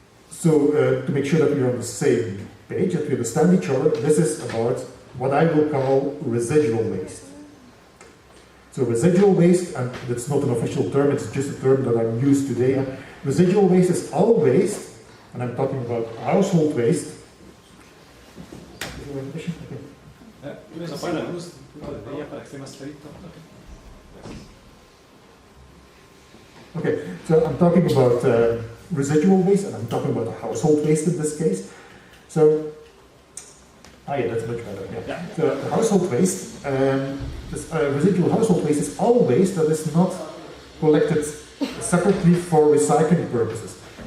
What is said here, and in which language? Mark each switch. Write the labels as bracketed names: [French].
[English] So to make sure that we're on the same page, that we understand each other, this is about what I will call residual waste. So residual waste, and it's not an official term, it's just a term that I'm used today. Residual waste is all waste, and I'm talking about household waste. Okay. [Spanish] Apaga la luz de ella para que esté más clarito. [English] Okay, so I'm talking about residual waste, and I'm talking about household waste in this case. So, yeah, that's much better. Yeah. So, household waste, residual household waste is all waste that is not collected separately for recycling purposes.